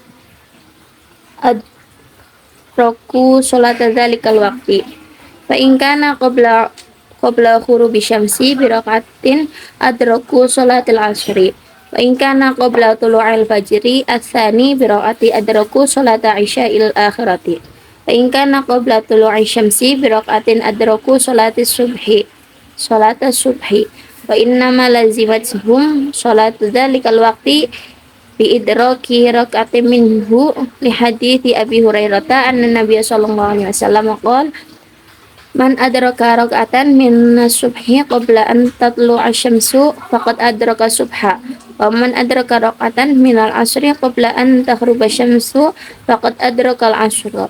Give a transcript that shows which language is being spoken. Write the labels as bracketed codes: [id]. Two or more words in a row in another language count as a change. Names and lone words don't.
[ar] أدركوا صلاة ذلك الوقت فإن كان قبل غروب الشمس بركعة أدركوا صلاة العصر وإن كان قبل طلوع الفجر الثاني بركعة أدركوا صلاة العشاء الآخرة وإن كان قبل طلوع الشمس بركعة أدركوا صلاة الصبح وإنما لزمتهم صلاة ذلك الوقت بإدراك ركعة منه لحديث أبي هريرة أن النبي صلى الله عليه وسلم قال من أدرك ركعة من الصبح قبل أن تطلع الشمس فقد أدرك الصبح. ومن أدرك ركعة من العصر قبل أن تغرب الشمس فقد أدرك العصر.